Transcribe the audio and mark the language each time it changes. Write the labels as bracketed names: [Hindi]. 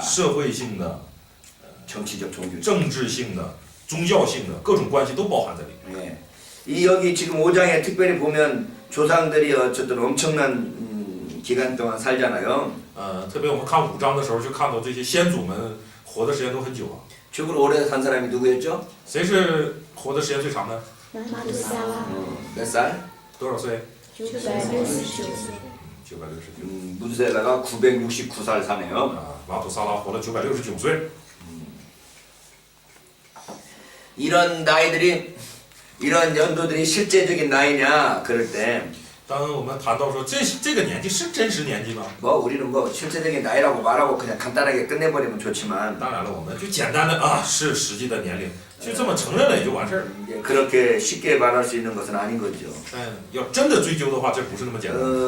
[Chinese] 社会性的、 [Korean] 정치적, 종교적. [Chinese] 政治性的、宗教性的各种关系都包含在里面。 [Korean] 네. 이 여기 지금 5장에 특별히 보면 조상들이 어쨌든 엄청난 기간 동안 살잖아요. [Chinese] 特别我们看5章的时候，就看到这些先祖们活的时间都很久啊。 [Korean] 최고로 오래 산 사람이 누구였죠? [Chinese] 谁是活的时间最长的？ [Korean] 마두살라 몇 살? [Chinese] 多少岁？ 969岁 969。 [Korean] 무드셀라가 969살 사네요. [Chinese] 马土萨拉活了969岁。 [Korean] 이런 나이들이 이런 연도들이 실제적인 나이냐 그럴 때 [Chinese] 当我们谈到说这个年纪是真实年纪吗？ [Korean] 뭐 우리는 뭐 실제적인 나이라고 말하고 그냥 간단하게 끝내버리면 좋지만 [Chinese] 当然了，我们就简单的是实际的年龄，就这么承认了也就完事儿了。 [Korean] 이제 그렇게 쉽게 말할 수 있는 것은 아닌 거죠. [Chinese] 要真的追究的话，这不是那么简单。